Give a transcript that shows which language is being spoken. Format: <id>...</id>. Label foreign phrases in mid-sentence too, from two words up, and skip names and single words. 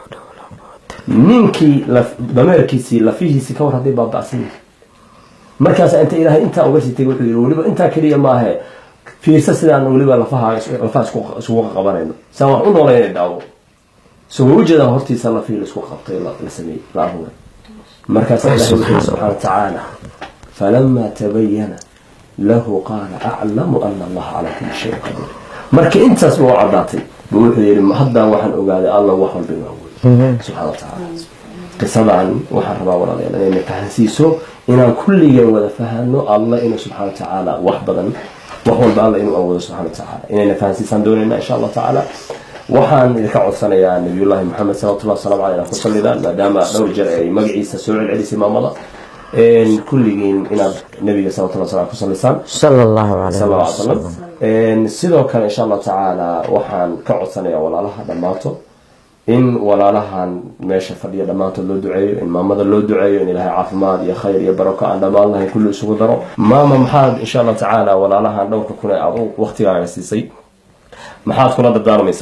<so>ninkii dameerkiisii lafihiisii ka war hadday baaba'san yihiin markaas inta ilaahay intaa uga sii tegay wuxuu yiri weliba intaa kaliya maahe fiirsa sidaan weliba lafaha isugu qabanayno saa wax u nooleynay daawo soo wajada hortiisa la fiil isku qabtay la sameeyay la abuuray markaas ilaahay wuxuu</so> <ar>سبحانه وتعالى فلما تبين له قال أعلم أن الله على كل شيء قدير</ar> <so>marka intaas buu cadaatay wuxuu yiri hadda waxaan ogaaday Allah wax walba inuu</so> <ar>سبحانه وتعالى</ar> <so>qisadan waxaan rabaa walaalayaal inay fahansiiso inaan kulligan wada fahanno Allah inuu</so> <ar>سبحانه وتعالى</ar> <so>wax badan wax walba Allah inuu awoodo</so> <ar>سبحانه وتعالى</ar> <so>inayna fahansiisan doonayna insha</so> <ar>الله تعالى</ar> <so>waxaan idinka codsanayaa nabiyullaahi maxamed</so> <ar>صلى الله عليه وسلم</ar> <so>maadaama dhowr jeer ay magaciisa soo celcelisay maamada kulligiin inaad nabiga</so> <ar>صلى الله عليه</ar> <so>ku salisaan</so> <ar>صلى الله عليه وسلم</ar> <so>sidoo kale</so> <ar>إن شاء الله تعالى</ar> <so>waxaan ka codsanayaa walaalaha dhamaato in walaalahan meesha fadhiya dhamaantood loo duceeyo in maamada loo duceeyo in ilaahay caafimaad iyo khayr iyo barako aan dhamaan lahayn kullu isugu daro maama maxaad</so> <ar>إن شاء الله تعالى</ar> <so>walaalahan dhowrka kuna aad waqtigaaga siisay maxaad kula dardaarmaysaa</so>